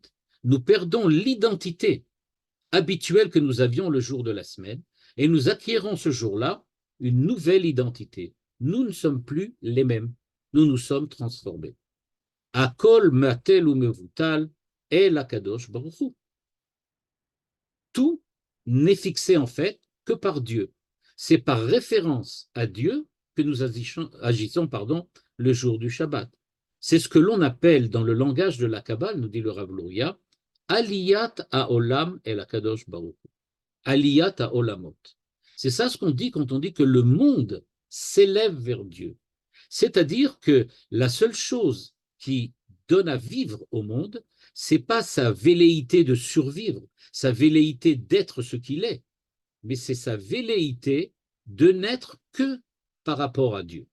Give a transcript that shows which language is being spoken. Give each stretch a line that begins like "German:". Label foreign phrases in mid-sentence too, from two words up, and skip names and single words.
French: Nous perdons l'identité habituelle que nous avions le jour de la semaine et nous acquérons ce jour-là une nouvelle identité. Nous ne sommes plus les mêmes. Nous nous sommes transformés.
Hebrew: הכל בטל ומבוטל אל הקדוש ברוך הוא.
French: Tout n'est fixé en fait que par Dieu. C'est par référence à Dieu que nous agissons le jour du Shabbat. C'est ce que l'on appelle dans le langage de la Kabbale, nous dit le Rav Luria,
Hebrew: עליית העולם אל הקדוש ברוך הוא. עליית העולמות.
French: C'est ça ce qu'on dit quand on dit que le monde s'élève vers Dieu. C'est-à-dire que la seule chose qui donne à vivre au monde, c'est pas sa velléité de survivre, sa velléité d'être ce qu'il est, mais c'est sa velléité de n'être que par rapport à Dieu.